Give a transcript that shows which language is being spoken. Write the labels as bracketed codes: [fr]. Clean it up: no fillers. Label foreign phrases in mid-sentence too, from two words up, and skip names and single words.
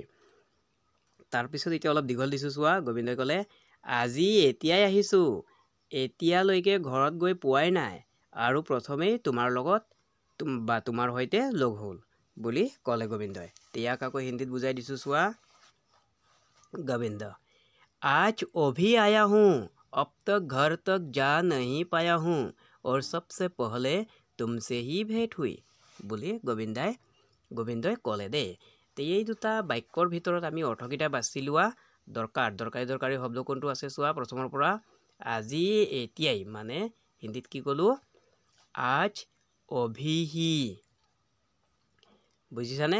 [as] তাৰপিছত এতিয়া অলপ দীঘল দিছোঁ। চোৱা গোবিন্দই ক'লে, আজি এতিয়াই আহিছোঁ, এতিয়ালৈকে ঘৰত গৈ পোৱাই নাই, আৰু প্ৰথমেই তোমাৰ লগত বা তোমাৰ সৈতে লগ হ'ল বুলি ক'লে গোবিন্দই। ইয়াক আকৌ হিন্দীত বুজাই দিছোঁ। চোৱা গোবিন্দ, [hi] आज अभी आया हूँ, अब तक घर तक जा नहीं पाया हूँ, और सबसे पहले तुमसे ही भेंट हुई [as] বুলি গোবিন্দই ক'লে দেই। তো এই দুটা বাক্যৰ ভিতৰত আমি অৰ্থকেইটা বাছি লোৱা দৰকাৰী শব্দ কোনটো আছে চোৱা। প্ৰথমৰ পৰা, আজি এতিয়াই মানে হিন্দীত কি ক'লোঁ? [hi] आज अभी। বুজিছানে?